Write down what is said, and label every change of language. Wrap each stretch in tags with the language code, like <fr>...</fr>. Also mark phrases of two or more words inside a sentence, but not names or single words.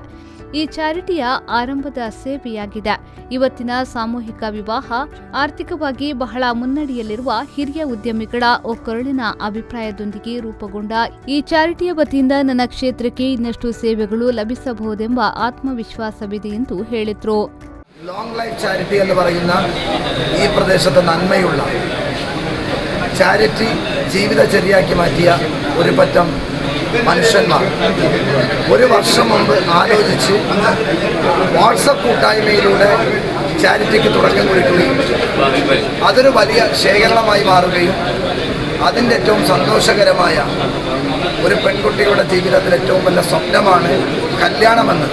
<kn>ಈ ಚಾರಿಟಿಯ ಆರಂಭದ ಸೇವೆಯಾಗಿದೆ. ಇವತ್ತಿನ ಸಾಮೂಹಿಕ ವಿವಾಹ ಆರ್ಥಿಕವಾಗಿ ಬಹಳ ಮುನ್ನಡೆಯಲ್ಲಿರುವ ಹಿರಿಯ ಉದ್ಯಮಿಗಳ ಒಕ್ಕೊರಳಿನ ಅಭಿಪ್ರಾಯದೊಂದಿಗೆ ರೂಪುಗೊಂಡ ಈ ಚಾರಿಟಿಯ ವತಿಯಿಂದ ನನ್ನ ಕ್ಷೇತ್ರಕ್ಕೆ ಇನ್ನಷ್ಟು ಸೇವೆಗಳು ಲಭಿಸಬಹುದೆಂಬ ಆತ್ಮವಿಶ್ವಾಸವಿದೆ ಎಂದು ಹೇಳಿದರು.</kn> <ml>ലോങ് ലൈഫ് ചാരിറ്റി എന്ന് പറയുന്ന ഈ പ്രദേശത്തെ നന്മയുള്ള ചാരിറ്റി ജീവിതചര്യയാക്കി മാറ്റിയ ഒരു പറ്റം മനുഷ്യന്മാർ ഒരു വർഷം മുമ്പ് ആലോചിച്ച് വാട്സപ്പ് കൂട്ടായ്മയിലൂടെ ചാരിറ്റിക്ക് തുടക്കം കുറിക്കുകയും അതൊരു വലിയ ശേഖരണമായി മാറുകയും അതിൻ്റെ ഏറ്റവും സന്തോഷകരമായ ഒരു പെൺകുട്ടിയുടെ ജീവിതത്തിൽ ഏറ്റവും വലിയ സ്വപ്നമാണ് കല്യാണമെന്നത്.</ml>